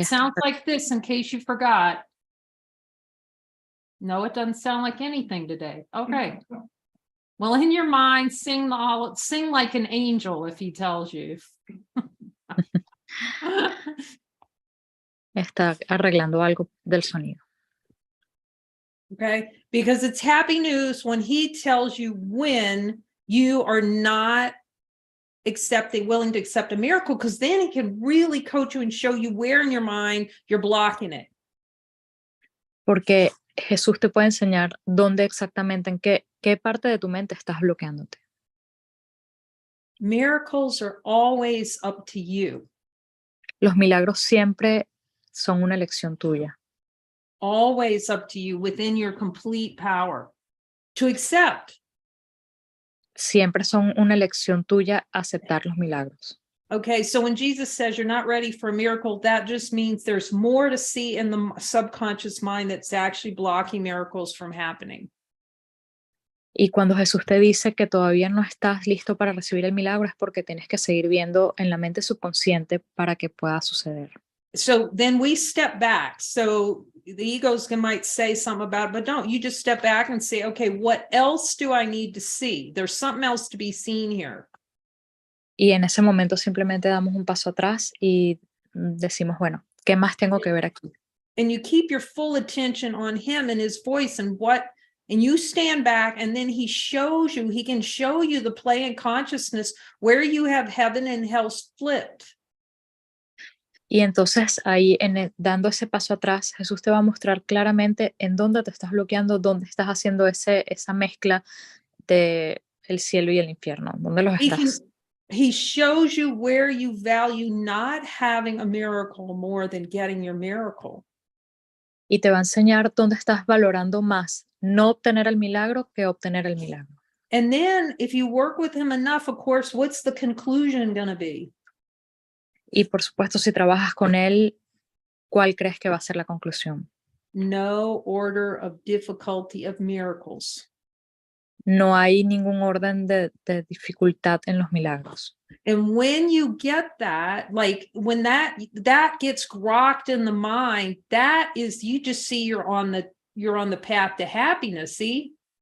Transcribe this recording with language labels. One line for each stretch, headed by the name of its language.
English: it sounds like this in case you forgot. No, it doesn't sound like anything today. Okay. Well, in your mind, sing like an angel if he tells you.
Spanish: Está arreglando algo del sonido.
English: Okay, because it's happy news when he tells you when you are not willing to accept a miracle, because then he can really coach you and show you where in your mind you're blocking it.
Spanish: Porque Jesús te puede enseñar dónde exactamente, en qué parte de tu mente estás bloqueándote.
English: Miracles are always up to you.
Spanish: Los milagros siempre son una elección tuya.
English: Always up to you within your complete power to accept.
Spanish: Siempre son una elección tuya aceptar los milagros.
English: Okay, so when Jesus says you're not ready for a miracle, that just means there's more to see in the subconscious mind that's actually blocking miracles from happening.
Spanish: Y cuando Jesús te dice que todavía no estás listo para recibir el milagro, es porque tienes que seguir viendo en la mente subconsciente para que pueda suceder.
English: So then we step back. So the egos might say something about it, but don't. You just step back and say, okay, what else do I need to see? There's something else to be seen here.
Spanish: Y en ese momento simplemente damos un paso atrás y decimos, bueno, ¿qué más tengo que ver aquí?
English: And you keep your full attention on him and his voice and you stand back, and then he can show you the play in consciousness where you have heaven and hell flipped.
Spanish: Y entonces ahí, dando ese paso atrás, Jesús te va a mostrar claramente en dónde te estás bloqueando, dónde estás haciendo esa mezcla de el cielo y el infierno, dónde los estás.
English: He shows you where you value not having a miracle more than getting your miracle.
Spanish: Y te va a enseñar dónde estás valorando más no obtener el milagro que obtener el milagro.
English: And then if you work with him enough, of course, what's the conclusion going to be?
Spanish: Y por supuesto, si trabajas con él, ¿cuál crees que va a ser la conclusión?
English: No order of difficulty of miracles.
Spanish: No hay ningún orden de dificultad en los milagros.
English: And when you get that, like when that gets grokked in the mind, that is, you just see you're on the path to happiness, see?